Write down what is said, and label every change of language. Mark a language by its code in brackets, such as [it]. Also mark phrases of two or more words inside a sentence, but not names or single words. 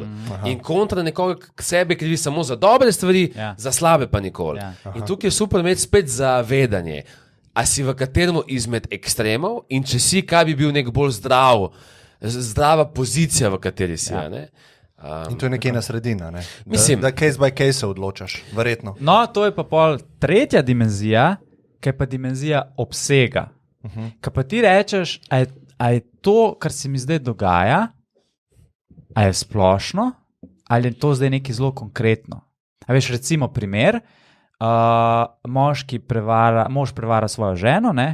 [sl] In kontra nekoga, ki sebe krivi samo za dobre stvari, za slabe pa nikoli. In tukaj je super imeti spet zavedanje, a si v katerem izmed ekstremov in če si, kaj bi bil nek bolj zdrava pozicija, v kateri si. In to je nekje na sredina, ne? Da [en] case by case [sl] odločaš, verjetno. No, to je pa pol tretja dimenzija, ki je pa dimenzija obsega. Kaj pa ti rečeš, a je to, kar se mi zdaj dogaja, a je splošno, ali je to zdaj nekaj zelo konkretno? A veš, recimo primer, mož prevara svojo ženo, ne?